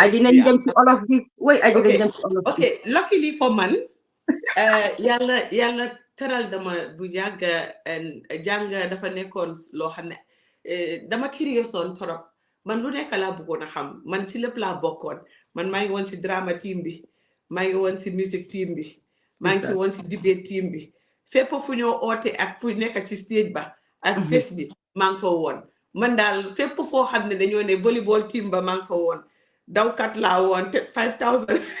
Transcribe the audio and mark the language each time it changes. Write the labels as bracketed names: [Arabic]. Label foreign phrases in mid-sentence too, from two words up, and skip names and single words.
[Wolof] Aji nañ dem ci olof bi way aji nañ dem ci olof bi [English] okay luckily for [Wolof] man yàlla teral dama bu yàgg jàng dafa nekkoon loo xam ne dama curious woon torop man lu nekk laa bëggoon a xam man ci lépp laa bokkoon man maa ngi woon ci [English] drama team [Wolof] bi maa ngi woon ci [English] music team [Wolof] bi maa ngi woon ci [English] debate team [Wolof] bi fépp fu ñoo oote ak fu nekk ci stage ba ak face bi maa ngi fa woon man daal fépp foo xam ne dañoo ne [English] volleyball team [Wolof] ba maa ngi fa woon dawkat laa woon te 5000